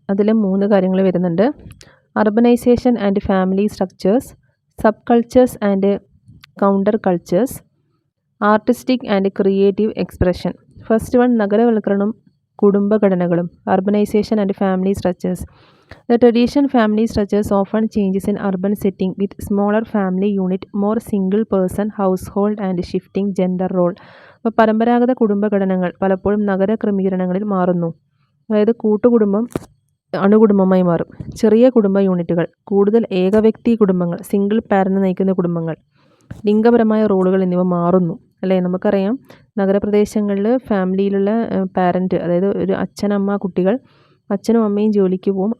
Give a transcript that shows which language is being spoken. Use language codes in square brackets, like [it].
[ml] അതിൽ 3 കാര്യങ്ങൾ വരുന്നുണ്ട്. [en] Urbanisation and family structures, sub cultures and counter cultures, artistic and creative expression. First one, [ml] നഗരവൽക്കരണവും കുടുംബഘടനകളും. [en] Urbanisation and family structures. The traditional family structures often changes in urban setting with smaller family unit, more single person household, and shifting gender role. [ml] അപ്പോൾ പരമ്പരാഗത കുടുംബഘടനകൾ പലപ്പോഴും നഗര ക്രമീകരണങ്ങളിൽ മാറുന്നു. അതായത് കൂട്ടുകുടുംബം അണുകുടുംബമായി മാറും. ചെറിയ കുടുംബ യൂണിറ്റുകൾ, കൂടുതൽ ഏകവ്യക്തി കുടുംബങ്ങൾ, സിംഗിൾ പാരന്റ് നയിക്കുന്ന കുടുംബങ്ങൾ, ലിംഗപരമായ റോളുകൾ എന്നിവ മാറുന്നു. അല്ലേ, നമുക്കറിയാം നഗരപ്രദേശങ്ങളിൽ ഫാമിലിയിലുള്ള പാരൻറ്റ്, അതായത് ഒരു അച്ഛനമ്മ കുട്ടികൾ, അച്ഛനും അമ്മയും ജോലിക്ക് പോകും.